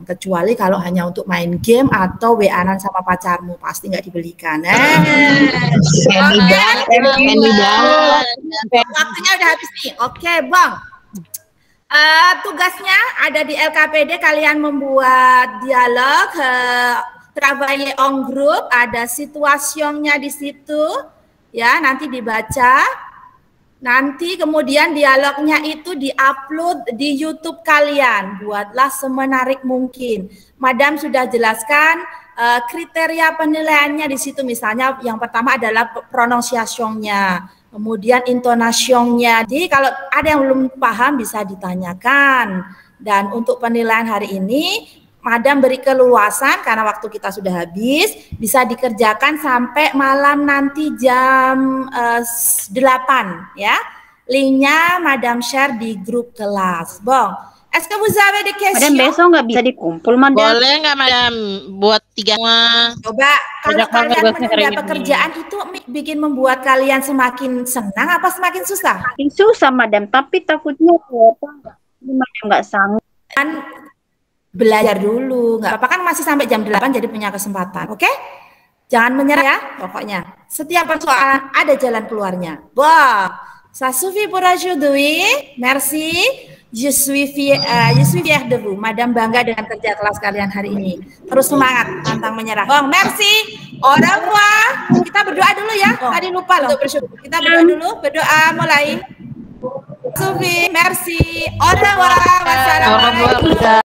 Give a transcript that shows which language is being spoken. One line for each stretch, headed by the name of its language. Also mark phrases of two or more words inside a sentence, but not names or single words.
Indonesian: Kecuali kalau hanya untuk main game atau WA-an sama pacarmu, pasti nggak dibelikan. Waktunya udah habis nih. Oke, Bang. Tugasnya ada di LKPD, kalian membuat dialog,
French: travailler en groupe,
Indonesian: ada situasionnya di situ. Ya, nanti dibaca. Nanti kemudian dialognya itu diupload di YouTube kalian. Buatlah semenarik mungkin. Madam sudah jelaskan kriteria penilaiannya di situ. Misalnya yang pertama adalah pronunciation-nya. kemudian intonasionnya. Jadi kalau ada yang belum paham bisa ditanyakan. Dan untuk penilaian hari ini, Madam beri keluasan karena waktu kita sudah habis, bisa dikerjakan sampai malam nanti jam 8 ya. Linknya Madam share di grup kelas.
French: Bon, est-ce que vous avez des questions?
Indonesian: Madam, besok nggak bisa dikumpul, Madam. Boleh nggak, Madam, buat 3 Coba, kalau kalian menunda pekerjaan itu membuat kalian semakin senang apa semakin susah? Semakin susah, Madam. Tapi takutnya Madam nggak sanggup. Kan belajar dulu, nggak apa-apa kan masih sampai jam 8 jadi punya kesempatan, oke? Jangan menyerah ya, pokoknya. Setiap persoalan ada jalan keluarnya.
French: Bon, ça suffit pour aujourd'hui. Merci. Je suis fier de vous.
Indonesian: Madam bangga dengan kerja kelas kalian hari ini. Terus semangat, pantang menyerah.
French: Bon, merci. Au revoir.
Indonesian: Kita berdoa dulu ya. Tadi lupa loh bersyukur. Kita berdoa dulu. Berdoa mulai. Sufi,
French: merci. Au revoir.
Indonesian: Wassalamualaikum.